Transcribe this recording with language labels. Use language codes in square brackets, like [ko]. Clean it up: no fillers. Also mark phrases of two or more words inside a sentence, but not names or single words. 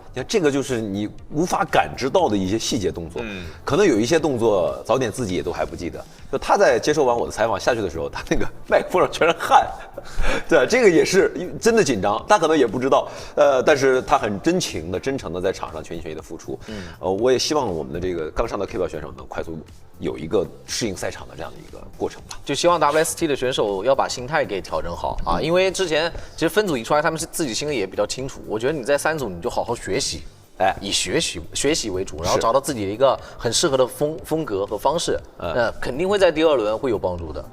[zh] 你看这个就是你无法感知到的一些细节动作，可能有一些动作早点自己也都还不记得。就他在接受完我的采访下去的时候，他那个麦克风上全是汗，对，这个也是真的緊張，他可能也不知道，但是他很真诚的在場上全心全意的付出。我也希望我們的這個剛上的 K 標選手能快速有一個適應賽場的這樣的一個過程吧。就希望 WST 的選手要把心態給調整好啊，因為之前其實分組一出來，他們是自己心裡也比較清楚。我覺得你在3組你就好好學習。以學習為主，然後找到自己的一個很適合的風格和方式，肯定會在第2輪會有幫助的。